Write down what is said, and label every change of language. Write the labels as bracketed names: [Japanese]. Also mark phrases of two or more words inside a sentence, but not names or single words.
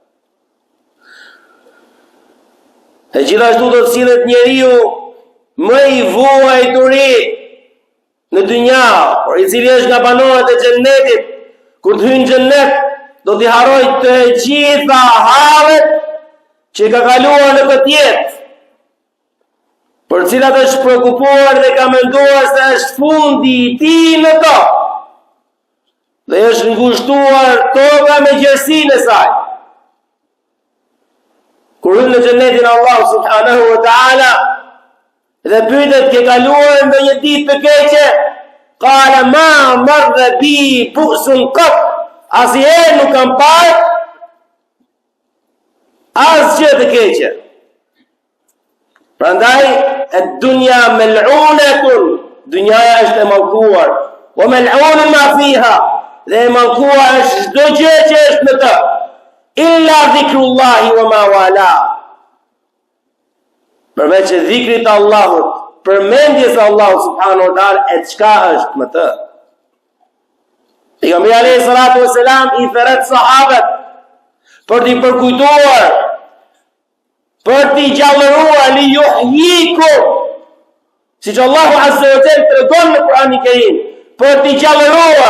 [Albanian] E gjithashtu do të sillet njeriu më i vuajturi në dynja, por i cili është nga banorët e xhennetit, kur të hyjë në xhennet, do t'i harrojë të gjitha hallet që ka kaluar në këtë jetë, për cilat është shprekupuar dhe ka menduar se është fundi i tij në to, dhe është ngushtuar toka me gjersinë e saj. Kur hyn në xhenetin Allahu [Arabic] سبحانه وتعالى [Albanian] dhe pyetet ke kaluar ndonjë ditë të keqe, [Arabic] قال ما مر بي بؤس قط, [Albanian] asnjëherë nuk kam parë asgjë të keqe. Prandaj [Arabic] الدنيا ملعونة, [Albanian] dunjaja është e mallkuar, [Arabic] وملعون ما فيها, [Albanian] dhe e mallkuar është çdo gjë që është në të, [Arabic] إلا ذكر الله وما والاه. [Albanian] Përveç dhikrit të Allahut, përmendjes së Allahut [Arabic] سبحانه وتعالى, [Albanian] e çka është më të. Pejgamberi [Arabic] عليه الصلاة والسلام [Albanian] i thret sahabët për t'i përkujtuar, për t'i gjallëruar, [Arabic] ليحييكم, [Albanian] siç Allahu [Arabic] عز وجل [Albanian] tregon në Kur'anin e Kerim, për t'i gjallëruar.